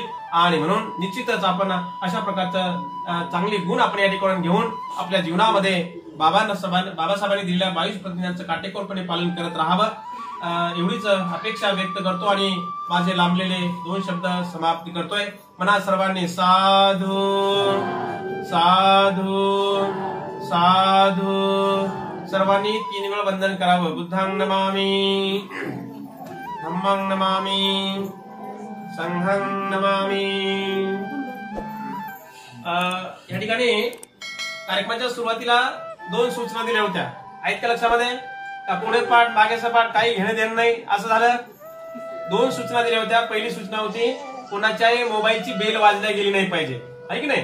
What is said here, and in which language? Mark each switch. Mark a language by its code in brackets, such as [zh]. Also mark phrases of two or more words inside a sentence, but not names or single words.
[mr] आणि म्हणून निश्चितच आपण अशा प्रकारचं चांगले गुण आपण या ठिकाणी घेऊन आपल्या जीवनामध्ये बाबासाहेबांनी दिलेल्या 22 प्रतिज्ञांचं काटेकोरपणे पालन करत राहावं एवढीच अपेक्षा व्यक्त करतो आणि माझे लांबलेले 2 शब्द समाप्ती करतोय। म्हणा सर्वांनी साधू साधू साधू। सर्वांनी 3 वेळा वंदन करावं। [pi] बुद्धं नमामि धम्मं नमामि संघं नमामि। [mr] या ठिकाणी कार्यक्रमाच्या सुरुवातीला 2 सूचना दिल्या होत्या, आहेत का लक्षामध्ये? का पुढे पाठ मागेचा पाठ काही घेणं देणं नाही असं झालं? 2 सूचना दिल्या होत्या। पहिली सूचना होती कोणाच्याही मोबाईलची बेल वाजल्या गेली नाही पाहिजे, आहे की नाही?